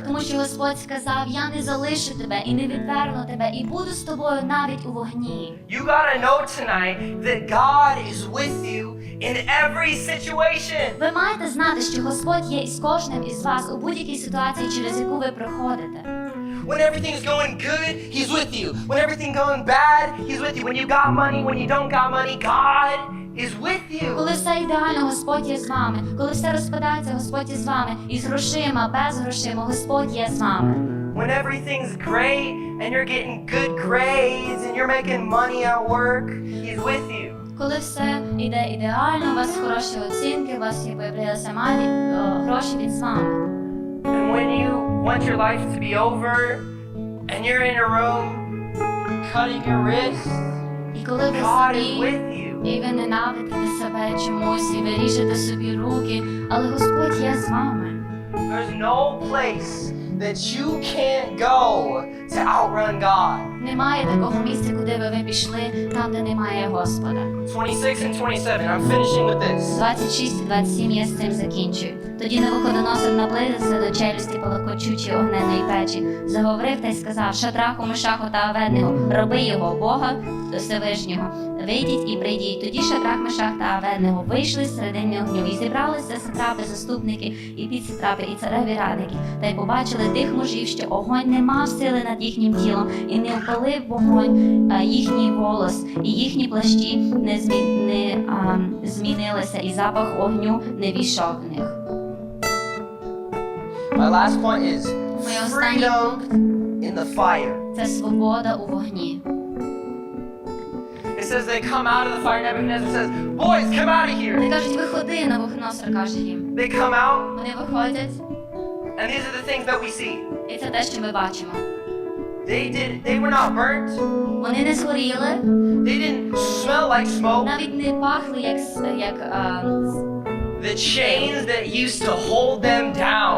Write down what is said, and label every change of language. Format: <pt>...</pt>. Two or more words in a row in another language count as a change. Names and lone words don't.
<uk>Тому що Господь сказав: «Я не залишу тебе і не відверну тебе, і буду з тобою навіть у вогні».</uk> <en>You gotta know tonight that God is with you in every situation.</en> <uk>Ви маєте знати, що Господь є із кожним із вас у будь-якій ситуації, через яку ви проходите.</uk> <en>When everything is going good, He's with you. When everything going bad, He's with you. When you got money, when you don't got money, God is with you.</en> <uk>Коли все ідеально, Господь є з вами. Коли все розпадається, Господь є з вами. І з грошима, без грошима, Господь є з вами.</uk> <en>When everything's great and you're getting good grades and you're making money at work, He's with you.</en> <uk>Коли все йде ідеально, у вас хороші оцінки, у вас виявилися малі гроші, Він з вами.</uk> <en>And when you want your life to be over and you're in a room cutting your wrist,</en> <uk>І коли ви</uk> <en>God is</en> <uk>собі,</uk> <en>with you.</en> <uk>і ви ненавидите себе чомусь, і ви ріжете собі руки, але Господь є з вами.</uk> <en>There's no place that you can't go to outrun God.</en> <uk>Немає такого місця, куди ви пішли, там, де немає Господа.</uk> <en>26 and 27, I'm finishing with this.</en> <uk>26 і 27 я з цим закінчую. Тоді Навуходоносор наблизився до челюсті палахкочучої огненної печі, заговорив та й сказав: Шадраху, Мешаху та Аведnego, раби його, Бога Всевишнього, вийдіть і прийдіть. Тоді Шадрах, Мешах та Аведnego вийшли з середини огню, і зібралися сатрапи, заступники, і підсатрапи, і цареві радники, та й побачили тих мужів, що огонь не мав сили над їхнім тілом, і не опалив вогонь їхній волос, і їхні плащі не змінилися, і запах огню не війшов в них.</uk> <en>My last point is</en> <uk>Моє останній</uk> <en>freedom</en> <uk>пункт</uk> <en>in the fire. –</en> <uk>це свобода у вогні.</uk> <en>It says they come out of the fire. Nebuchadnezzar says, boys, come out of here.</en> <uk>Вони кажуть: виходи, Навуходоносор каже їм.</uk> <en>They come out,</en> <uk>Вони виходять,</uk> <en>and these are the things that we see.</en> <uk>і це те, що ми бачимо.</uk> <en>They were not burnt.</en> <uk>Вони не згоріли,</uk> <en>They didn't smell like smoke.</en> <uk>навіть не пахли</uk> <en>The chains that used to hold them down</en>